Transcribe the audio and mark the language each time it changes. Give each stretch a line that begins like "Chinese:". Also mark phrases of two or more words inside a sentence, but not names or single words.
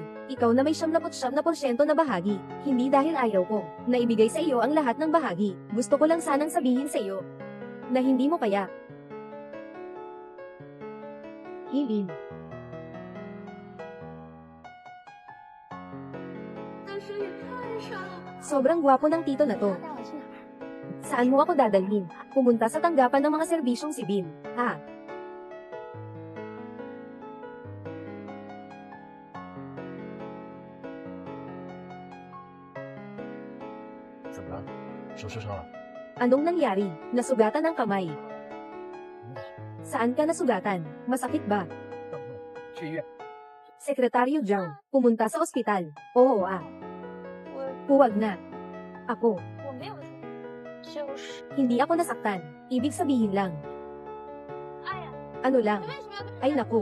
Filipino: Ikaw na may 99% na bahagi, hindi dahil ayaw ko na ibigay sa iyo ang lahat ng bahagi. Gusto ko lang sanang sabihin sa iyo na hindi mo kaya. Hilin. Sobrang gwapo ng tito na to.
Chinese: 带我去哪儿？
Filipino: Saan mo ako dadalhin? Pumunta sa tanggapan ng mga serbisyong sibil. Ha?
Chinese: 怎么了？手受伤了？
Filipino: Anong nangyari? Nasugatan ang kamay. Saan ka nasugatan? Masakit ba?
Chinese: 去医院。
Filipino: Sekretaryo Zhang, pumunta sa ospital. Oo ah.
Chinese: 我
Filipino: Huwag na. Ako,
Chinese: 我没有说，就是
Filipino: hindi ako nasaktan. Ibig sabihin lang.
Chinese: 哎呀，
Filipino: Ano lang?
Chinese: 你为什么要跟
Filipino: Ay naku.